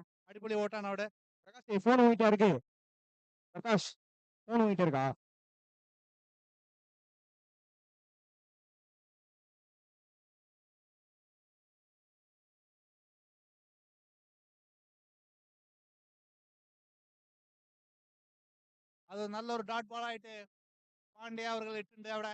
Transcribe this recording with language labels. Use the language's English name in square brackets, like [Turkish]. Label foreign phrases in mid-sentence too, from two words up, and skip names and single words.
[Malayalam] അടിപൊളി ഓട്ടാണ് അവിടെ. [Tamil] பிரகாஷ் போன் உங்ககிட்ட இருக்கு. பிரகாஷ் போன் உங்ககிட்ட இருக்கா? [Malayalam] അത് നല്ലൊരു [English] dot ball [Malayalam] ആയിട്ട് പാണ്ഡ്യ അവർ ഇട്ടുണ്ട് അവിടെ.